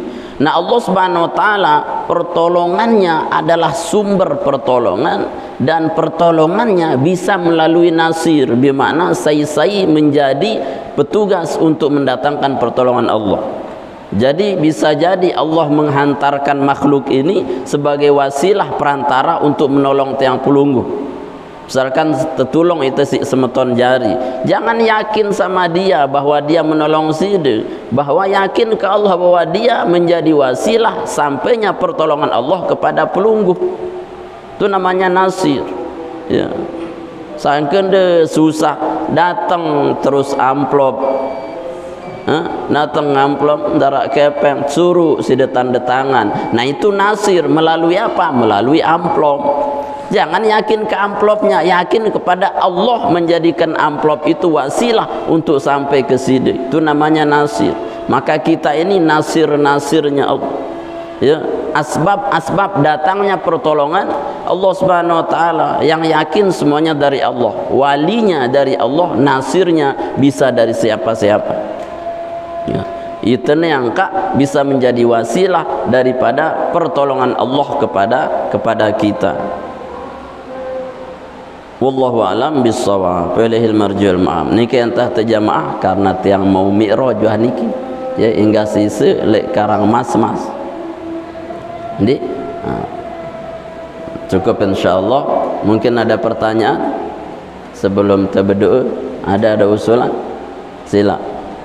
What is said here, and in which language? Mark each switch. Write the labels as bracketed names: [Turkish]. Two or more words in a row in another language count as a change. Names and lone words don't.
[Indonesian] Nah, [Arabic] الله سبحانه وتعالى [Indonesian] pertolongannya adalah sumber pertolongan, dan pertolongannya bisa melalui nasir, bermakna sai menjadi petugas untuk mendatangkan pertolongan Allah. Jadi bisa jadi Allah menghantarkan makhluk ini sebagai wasilah perantara untuk menolong [Sasak] tiang pelungguh. [Indonesian] Misalkan tertolong itu si [Sasak] semeton jari, [Indonesian] jangan yakin sama dia bahwa dia menolong sida, bahwa yakin ke Allah bahwa dia menjadi wasilah sampainya pertolongan Allah kepada pelungguh. Itu namanya nasir. Ya. [Sasak] Sangken de susah datang terus amplop, datang amplop darak kepeng suruh sida tanda tangan. [Indonesian] Nah itu nasir melalui apa? Melalui amplop. Jangan yakin ke amplopnya, yakin kepada Allah menjadikan amplop itu wasilah untuk sampai ke sini. Itu namanya nasir. Maka kita ini nasir-nasirnya Allah. Ya, asbab datangnya pertolongan Allah [Arabic] سبحانه وتعالى, [Indonesian] yang yakin semuanya dari Allah, walinya dari Allah, nasirnya bisa dari siapa-siapa. Ya. Itu yang bisa menjadi wasilah daripada pertolongan Allah kepada kita. [Arabic] والله أعلم بالصواب. Walihil marjul ma'am. [Sasak] Niki entah terjamaah karena tiang mau mi'raj niki. Ya hingga sisa lek karang mas-mas. [Indonesian] Jadi cukup insyaallah. Mungkin ada pertanyaan sebelum kita berdoa. Ada usulan? Sila.